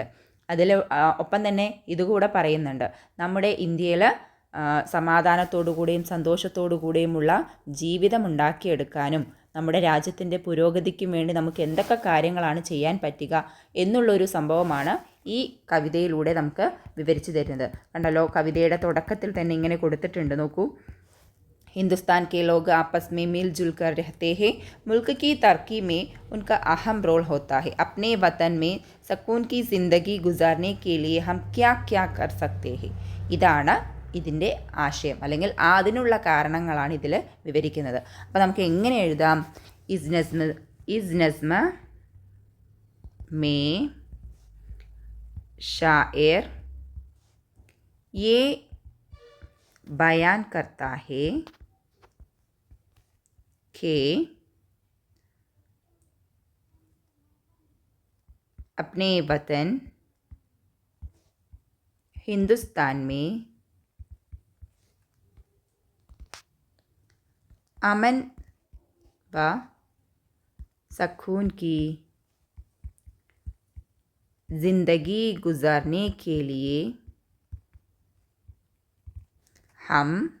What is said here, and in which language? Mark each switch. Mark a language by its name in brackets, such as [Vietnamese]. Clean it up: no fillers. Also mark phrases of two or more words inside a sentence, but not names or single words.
[Malayalam] അതിൽ ഒപ്പം തന്നെ ഇതുകൂടെ പറയുന്നുണ്ട്, നമ്മുടെ ഇന്ത്യയിൽ സമാധാനത്തോടുകൂടിയും സന്തോഷത്തോടുകൂടിയുമുള്ള ജീവിതം ഉണ്ടാക്കിയെടുക്കാനും നമ്മുടെ രാജ്യത്തിൻ്റെ പുരോഗതിക്കും വേണ്ടി നമുക്ക് എന്തൊക്കെ കാര്യങ്ങളാണ് ചെയ്യാൻ പറ്റുക എന്നുള്ളൊരു സംഭവമാണ് ഈ കവിതയിലൂടെ നമുക്ക് വിവരിച്ചു തരുന്നത്. കണ്ടല്ലോ, കവിതയുടെ തുടക്കത്തിൽ തന്നെ ഇങ്ങനെ കൊടുത്തിട്ടുണ്ട്. നോക്കൂ. [Urdu] ہندوستان کے لوگ آپس میں مل جل کر رہتے ہیں. ملک کی ترقی میں ان کا اہم رول ہوتا ہے. اپنے وطن میں سکون کی زندگی گزارنے کے لیے ہم کیا کیا کر سکتے ہیں. [Malayalam] ഇതാണ് ഇതിൻ്റെ ആശയം, അല്ലെങ്കിൽ അതിനുള്ള കാരണങ്ങളാണ് ഇതിൽ വിവരിക്കുന്നത്. അപ്പോൾ നമുക്ക് എങ്ങനെ എഴുതാം? [Urdu] اس نظم میں شاعر یہ بیان کرتا ہے کہ اپنے وطن ہندوستان میں امن و سکون کی زندگی گزارنے کے لیے ہم